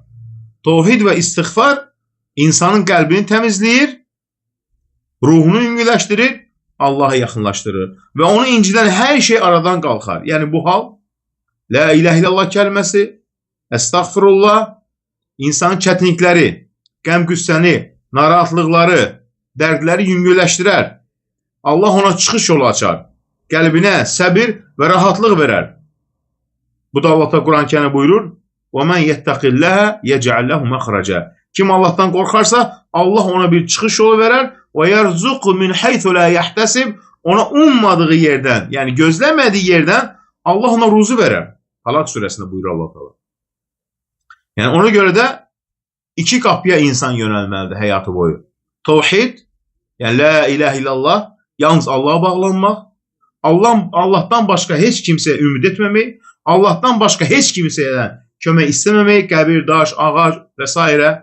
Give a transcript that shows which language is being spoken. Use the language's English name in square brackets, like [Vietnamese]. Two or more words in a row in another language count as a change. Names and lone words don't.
[Turkish] Tevhid ve istiğfar insanın kalbini temizleyir, [Azerbaijani] ruhunu yüngüləşdirir, [Turkish] Allah'a yakınlaştırır ve onu inciden her şey aradan kalkar. [Azerbaijani] Yani bu hal, [Arabic] لا إله إلا الله [Azerbaijani] kelimesi, estağfurullah, insanın çətinlikləri, qəm-qüssəni, narahatlıqları, dərdləri yüngüləşdirər. Allah ona çıxış yolu açar. Qəlbinə səbir və rahatlıq verər. Bu da Allah Quran-Kərimdə buyurur: [Arabic] "ومن يتق الله يجعل له مخرجا." [Turkish] Kim Allah'tan korkarsa Allah ona bir [Azerbaijani] çıxış yolu verər. [Arabic] "ويرزقه من حيث لا يحتسب." [Turkish] Ona ummadığı yerden, yani gözlemediği yerden Allah ona [Azerbaijani] ruzu verər. [Turkish] Talaq surəsində buyurur Allah Teala. Yani ona göre de iki kapıya insan yönelmelidir hayatı boyu. Tevhid, yani [Arabic] لا إله إلا الله, [Turkish] yalnız Allah'a bağlanmak, Allah'tan başka hiç kimseye ümid etmemek, Allah'tan başka hiç kimseden kömək istememek, [Azerbaijani] qəbir, daş, ağac [Turkish] vesaire.